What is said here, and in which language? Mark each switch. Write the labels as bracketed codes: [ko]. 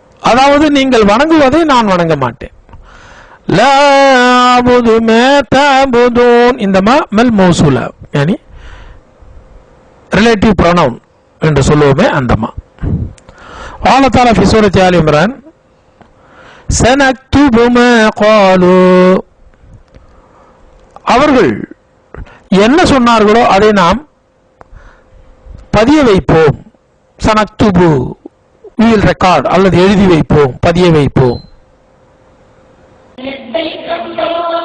[ta] அதாவது நீங்கள் வணங்குவதை நான் வணங்க மாட்டேன். [ar] லா அபுது மா தஅபுதூன். [ta] இந்த மா மல் மௌசூலா, யானி [en] relative pronoun [ta] என்று சொல்லுவோமே அந்த மா. [ar] قال تعالى في سورة آل عمران سنكتب ما قالوا. [ta] அவர்கள் என்ன சொன்னார்களோ அதை நாம் பதிய வைப்போம். சனக்துபு, [en] we will record, [ta] அல்லது எழுதி வைப்போம், பதிய வைப்போம்.